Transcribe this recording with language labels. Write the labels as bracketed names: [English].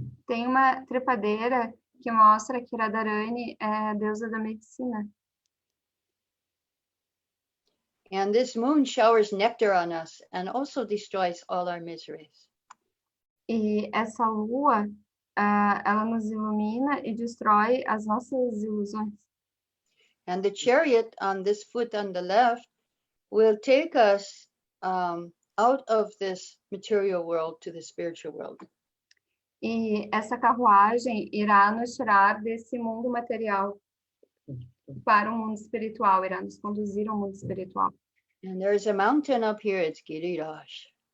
[Portuguese] Tem uma trepadeira que mostra que Radharāṇī é a deusa da medicina. [English] And this moon showers nectar on us and also destroys all our miseries. [Portuguese] E essa lua, ela nos ilumina e destrói as nossas ilusões. [English] And the chariot on this foot on the left will take us out of this material world to the spiritual world. [Portuguese] E essa carruagem irá nos tirar desse mundo material para o mundo espiritual, irá nos conduzir ao mundo espiritual. [English] And there's a mountain up here, it's Giriraj.